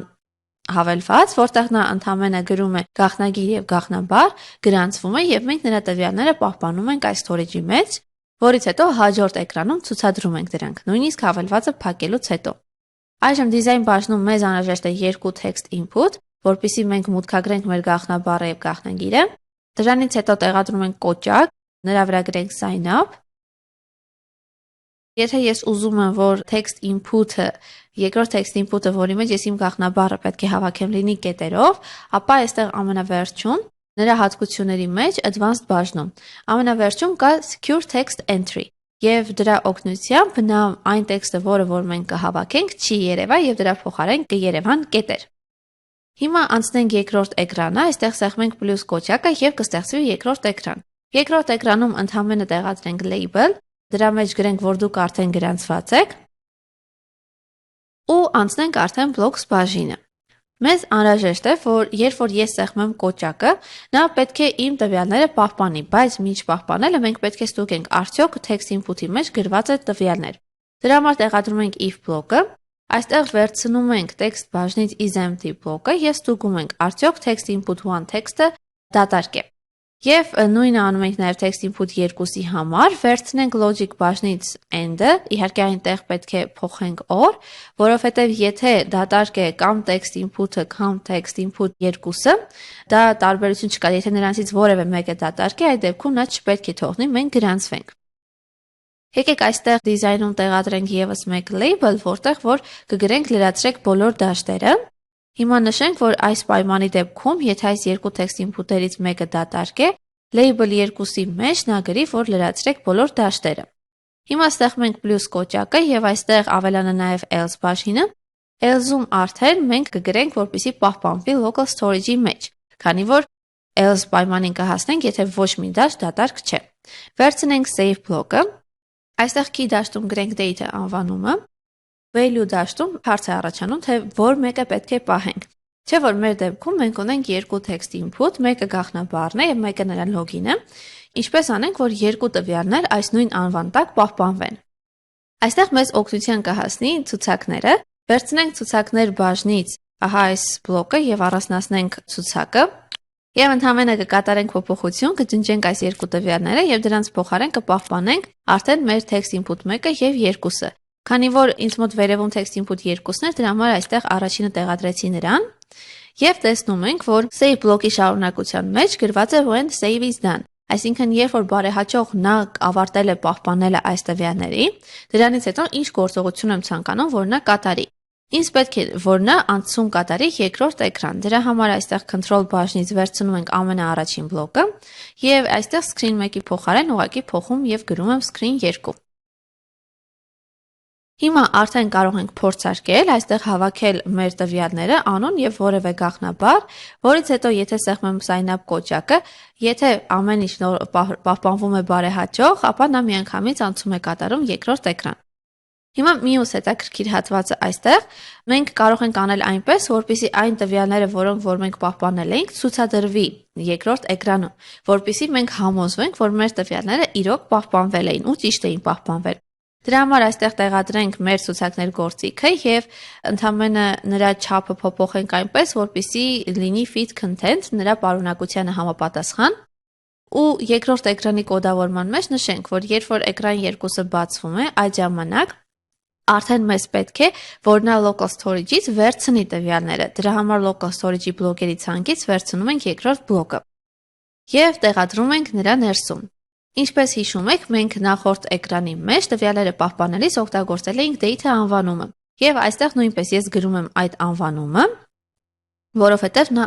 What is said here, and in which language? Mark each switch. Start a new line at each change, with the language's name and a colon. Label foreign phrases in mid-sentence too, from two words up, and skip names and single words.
Armenian: հավելված, որտեղ նա ընդհանրապես գրում է գաղտնագիր եւ գաղտնաբար, գրանցվում է եւ մենք նրա տվյալները պահպանում ենք այս storage-ի մեջ, որից հետո հաջորդ էկրանում ցուցադրում ենք դրանք, նույնիսկ հավելվածը փակելուց հետո։ Այժմ դիզայն բաժնում մեզ անհրաժեշտ է 2
English: text input,
Armenian: որպեսզի մենք մուտքագրենք մեր գաղտնաբառը եւ գաղտնագիրը։ Դրանից հետո տեղադրում ենք կոճակ, նրա վրա գրենք
English: sign up։
Armenian: Եթե ես ուզում եմ, որ
English: text input-ը,
Armenian: երկրորդ
English: text input-ը,
Armenian: որի մեջ ես իմ գաղտնաբառը պետք է հավաքեմ, լինի կետերով, ապա այստեղ ամենավերջում նրա հատկությունների մեջ advanced բաժնում ամենավերջում կա
English: secure text entry
Armenian: եւ դրա օգնությամբ նա այն տեքստը, որը որ մենք կհավաքենք, չի երևա եւ դրա փոխարեն կերևան կետեր։ Հիմա անցնենք երկրորդ էկրանը, այստեղ սեղմենք plus կոճակը եւ կստեղծվի երկրորդ էկրան։ Երկրորդ էկրանում ընդհանրապես տեղադրենք label, դրա մեջ գրենք, որ դուք արդեն գրանցված եք ու անցնենք արդեն blocks բաժինը։ Մեզ անհրաժեշտ է, որ երբ որ ես սեղմեմ կոճակը, նա պետք է իմ տվյալները պահպանի, բայց մինչ պահպանելը մենք պետք է ստուգենք արդյոք
English: text input-ի
Armenian: մեջ գրված է տվյալներ։ Դրա համար տեղադրում ենք if բլոկը, այստեղ վերցնում ենք text բաժնից isEmpty բլոկը եւ ստուգում ենք արդյոք
English: text input1
Armenian: տեքստը դատարկ է։ Եվ նույնը անում ենք նաև
English: text input 2-ի
Armenian: համար, վերցնենք logic բաժնից end-ը, իհարկե այնտեղ պետք է փոխենք or, որովհետև եթե դատարկ է կամ
English: text input-ը
Armenian: կամ
English: text input 2-ը,
Armenian: դա տարբերություն չկա, եթե նրանցից որևէ մեկը դատարկ է, այդ դեպքում նա չպետք է թողնի, մենք գրանցվենք։ Եկեք այստեղ դիզայնում տեղադրենք եւս մեկ label, որտեղ որ կգրենք լրացրեք բոլոր դաշտերը։ Հիմա նշենք, որ այս պայմանի դեպքում, եթե այս երկու
English: text input-երից
Armenian: մեկը դատարկ է, label 2-ի մեջ նա գրի, որ լրացրեք բոլոր դաշտերը։ Հիմա ստեղծենք plus կոճակը եւ այստեղ ավելանա նաեւ else բաժինը։ Else-ում արդեն մենք կգրենք, որպեսզի պահպանվի
English: local storage-ի
Armenian: մեջ, քանի որ else պայմանին կհասնենք, եթե ոչ մի դաշտ դատարկ չէ։ Վերցնենք save բլոկը։ Այստեղ key դաշտում գրենք data անվանումը։ Value դաշտում հարց է առաջանում, թե որ մեկը պետք է պահենք։ Չէ՞ որ մեր դեպքում մենք ունենք երկու
English: text input,
Armenian: մեկը գաղտնաբառն է եւ մեկը նրա login-ը, ինչպես անենք, որ երկու տվյալներ այս նույն անվան տակ պահպանվեն։ Այստեղ մեզ օգնության կհասնի ցուցակները, Վերցնենք ցուցակներ բաժնից, ահա այս բլոկը եւ առանձնացնենք ցուցակը։ Եվ ընդհանրապես կկատարենք փոփոխություն, կջնջենք այս երկու տվյալները եւ դրանց փոխարեն կպահպանենք արդեն մեր
English: text input 1-ը
Armenian: եւ 2-ը։ Քանի որ ինձ մոտ վերևում
English: text input 2-ն
Armenian: էր, դրա համար այստեղ առաջինը տեղադրեցի նրան եւ տեսնում ենք, որ save բլոկի շարունակության մեջ գրված է
English: when save is done։
Armenian: Այսինքն, երբ որ բարեհաճող նա ավարտել է պահպանելը այս տվյալների, դրանից հետո ինչ գործողություն եմ ցանկանում, որ նա կատարի։ Ինձ պետք է, որ նա անցում կատարի երկրորդ էկրան։ Դրա համար այստեղ control բաժնից վերցնում ենք ամենաառաջին բլոկը եւ այստեղ screen 1-ի փոխարեն ուղղակի փոխում եւ գրում եմ screen 2։ Հիմա արդեն կարող ենք փորձարկել այստեղ հավաքել մեր տվյալները, անուն եւ որևէ գաղտնաբար, որից հետո եթե սեղմեմ
English: sign up
Armenian: կոճակը, եթե ամեն ինչ պահպանվում է բարեհաճող, ապա նա միանգամից անցում է կատարում երկրորդ էկրան։ Հիմա մյուս հետաքրքիր հատվածը այստեղ մենք կարող ենք անել այնպես, որպեսզի այն տվյալները, որոնք որ մենք պահպանել ենք, ցուցադրվի երկրորդ էկրանում, որպեսզի մենք համոզվենք, որ մեր տվյալները իրոք պահպանվել էին ու ճիշտ էին պահպանվել։ Դրա համար այստեղ տեղադրենք մեր ցուցակներ գործիքը եւ ընդհանրապես նրա չափը փոփոխենք այնպես, որպեսզի լինի
English: fit content
Armenian: նրա պարունակությանը համապատասխան։ Ու երկրորդ էկրանի կոդավորման մեջ նշենք, որ երբ որ էկրան 2-ը բացվում է, այդ ժամանակ արդեն մեզ պետք է, որ նա
English: local storage-ից
Armenian: վերցնի տվյալները։ Դրա համար
English: local storage-ի
Armenian: բլոկերի ցանկից վերցնում ենք երկրորդ բլոկը եւ տեղադրում ենք նրա ներսում։ Ինչպես հիշում եք, մենք նախորդ էկրանի մեջ տվյալները պահպանելիս օգտագործել էինք data անվանումը։ Եվ այստեղ նույնպես ես գրում եմ այդ անվանումը, որովհետև նա